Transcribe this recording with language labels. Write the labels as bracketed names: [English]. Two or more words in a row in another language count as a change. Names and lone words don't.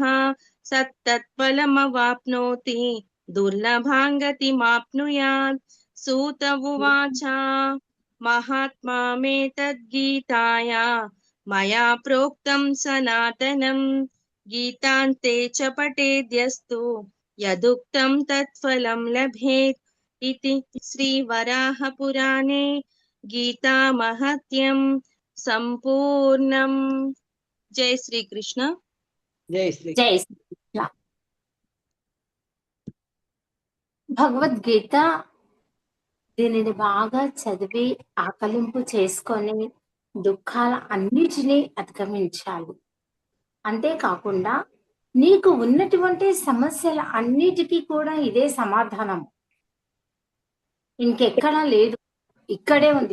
[Sanskrit] सत्तत्फलमवाप्नोति दुर्लभां गतिमाप्नुयात् सूत उवाच महात्मा मे तद्गीताया मया प्रोक्तं सनातनं गीतान्ते च पठेद्यस्तु यदुक्तं तत्फलं लभेत् इति श्रीवराहपुराणे गीतामहत्यं सम्पूर्णम् जय श्री कृष्ण. జై శ్రీ जय श्रीकृष्ण. [Telugu] భగవద్గీత దీనిని బాగా చదివి ఆకలింపు చేసుకొని దుఃఖాల అన్నిటినీ అధిగమించాలి. అంతేకాకుండా నీకు ఉన్నటువంటి సమస్యల అన్నిటికీ కూడా ఇదే సమాధానం, ఇంకెక్కడా లేదు, ఇక్కడే ఉంది.